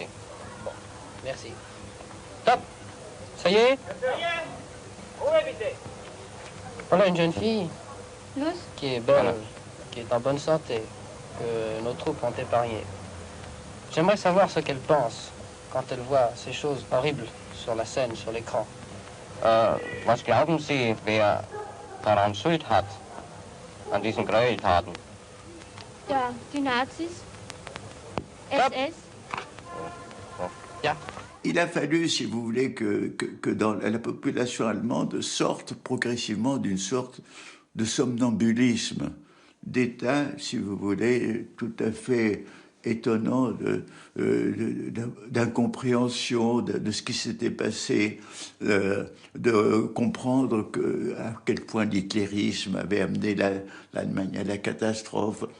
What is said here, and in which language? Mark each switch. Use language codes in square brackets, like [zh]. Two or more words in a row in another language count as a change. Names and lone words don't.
[fr] Bon, merci. Top! Ça y est? Voilà une jeune fille qui est belle, qui est en bonne santé, que nos troupes ont épargnée. J'aimerais savoir ce qu'elle pense quand elle voit ces choses horribles sur la scène, sur l'écran. [de] Was glauben Sie, wer daran Schuld hat, an diesen Gräueltaten? Ja, die Nazis. SS. Ja. [fr] Il a fallu, si vous voulez, que dans la population allemande sorte progressivement d'une sorte de somnambulisme, d'état, si vous voulez, tout à fait étonnant d'incompréhension de ce qui s'était passé, de comprendre à quel point l'hitlérisme avait amené l'Allemagne à la catastrophe.